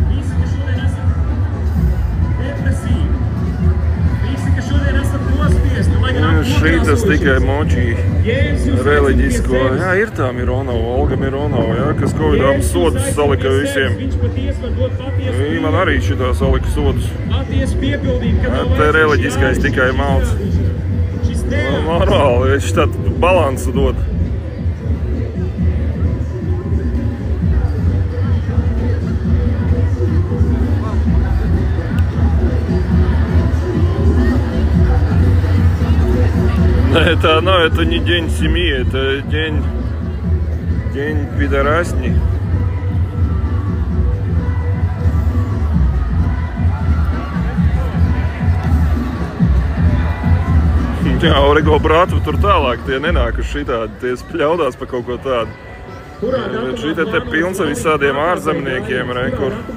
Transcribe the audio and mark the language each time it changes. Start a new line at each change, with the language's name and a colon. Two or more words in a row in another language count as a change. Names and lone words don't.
Latvian: Šitas tikai močī reliģisko. Jā, ir tā Mironova, Olga Mironova, jā, kas Covidām sodus salika visiem. Viņa man arī šitā salika sodus. Te reliģiskais tikai malts. Normāli, viņš tādu balansu dod.
Russian: Это не день семьи, это день пидорасни.
Latvian: Jā, Origo brātu tur tālāk, tie nenāk uz šitādi, tie spļaudās pa kaut ko tādu. Bet šitā te pilns ar visādiem ārzemniekiem, kur.